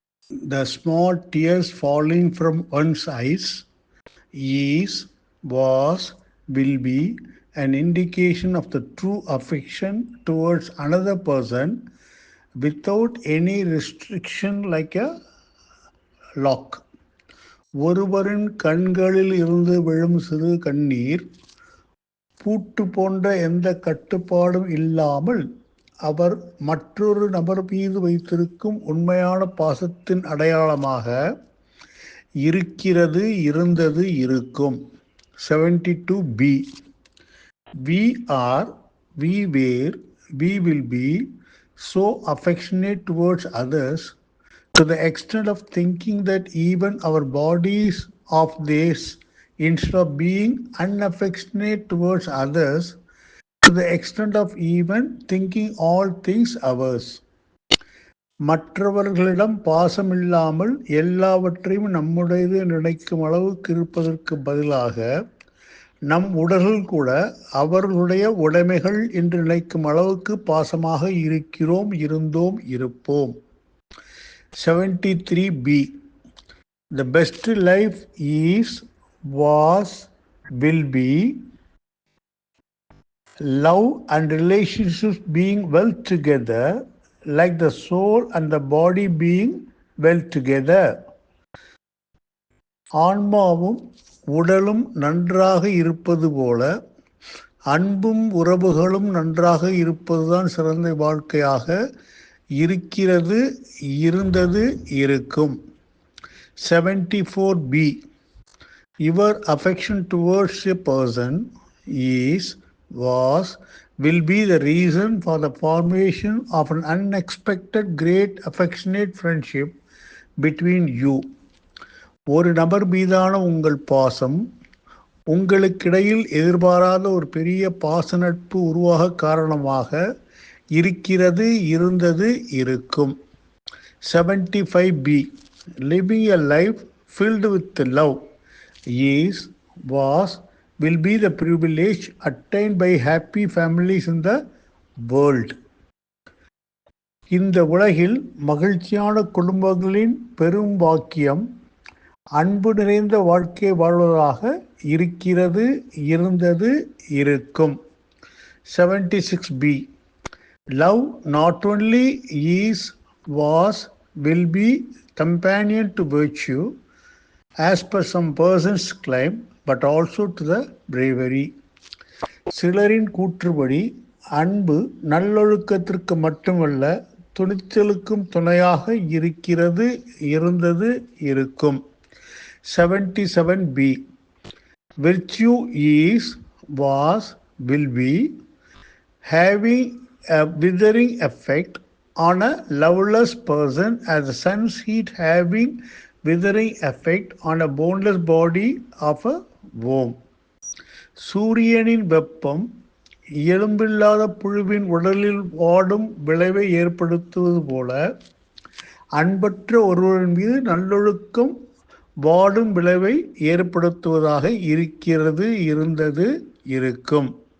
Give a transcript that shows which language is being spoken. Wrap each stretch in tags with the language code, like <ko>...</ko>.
<en>The small tears falling from one's eyes is, was, will be an indication of the true affection towards another person without any restriction like a lock.</en> <ta>ஒருவரின் கண்களில் இருந்து விழும் சிறு கண்ணீர் பூட்டு போன்ற எந்த கட்டுப்பாடும் இல்லாமல் அவர் மற்றொரு நபர் மீது வைத்திருக்கும் உண்மையான பாசத்தின் அடையாளமாக இருக்கிறது, இருந்தது, இருக்கும். 72B.</ta> <en>We are, we were, we will be so affectionate towards others to the extent of thinking that even our bodies of theirs, instead of being unaffectionate towards others, to the extent of even thinking all things ours.</en> <ta>மற்றவர்களிடம் பாசமில்லாமல் எல்லாவற்றையும் நம்முடையது நினைக்கும் அளவுக்கு இருப்பதற்கு பதிலாக நம் உடல்கள் கூட அவர்களுடைய உடைமைகள் என்று நினைக்கும் அளவுக்கு பாசமாக இருக்கிறோம், இருந்தோம், இருப்போம். 73B.</ta> <en>The best life is, was, will be love and relationships being well together, like the soul and the body being well together.</en> <ta>ஆன்மாவும் உடலும் நன்றாக இருப்பது போல அன்பும் உறவுகளும் நன்றாக இருப்பதுதான் சிறந்த வாழ்க்கையாக இருக்கிறது, இருந்தது, இருக்கும். 74B.</ta> <en>Your affection towards a person is, was, will be the reason for the formation of an unexpected great affectionate friendship between you.</en> <ta>ஒரு நபர் மீதான உங்கள் பாசம் உங்களுக்கிடையில் எதிர்பாராத ஒரு பெரிய பாச நட்பு உருவாக காரணமாக இருக்கிறது, இருந்தது, இருக்கும். 75B.</ta> <en>Living a life filled with love is, was, will be the privilege attained by happy families in the world.</en> <ta>இந்த உலகில் மகிழ்ச்சியான குடும்பங்களின் பெரும் பாக்கியம் அன்பு நிறைந்த வாழ்க்கை வாழ்வதாக இருக்கிறது, இருந்தது, இருக்கும். 76B.</ta> <en>Love not only is, was, will be companion to virtue as per some persons claim, but also to the bravery.</en> <ta>சிலரின் கூற்றுப்படி அன்பு நல்லொழுக்கத்திற்கு மட்டுமல்ல துணிச்சலுக்கும் துணையாக இருக்கிறது, இருந்தது, இருக்கும். 77B.</ta> <en>Virtue is, was, will be having a withering effect on a loveless person as the sun's heat having withering effect on a boneless body of a worm.</en> <ta>சூரியனின் வெப்பம் எலும்பில்லாத புழுவின் உடலில் வாடும் விளைவை ஏற்படுத்துவது போல அன்பற்ற ஒருவரின் மீது நல்லொழுக்கம் வாடும் விளைவை ஏற்படுத்துவதாக இருக்கிறது, இருந்தது, இருக்கும்.</ta>